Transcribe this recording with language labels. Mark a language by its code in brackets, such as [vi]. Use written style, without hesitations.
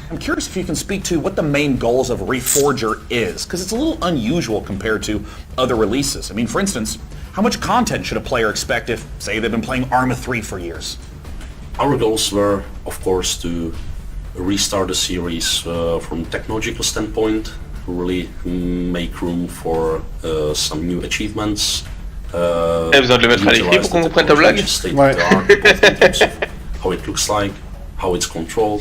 [en] I'm curious if you can speak to what the main goals of Reforger is, because it's a little unusual compared to other releases. I mean, for instance, how much content should a player expect if, say, they've been playing Arma 3 for years? Our goals were, of course, to restart the series from technological standpoint, really make room for some new achievements. [fr] Besoin de le mettre à l'écrit pour qu'on comprenne ta blague. [en] How it looks like, how it's controlled.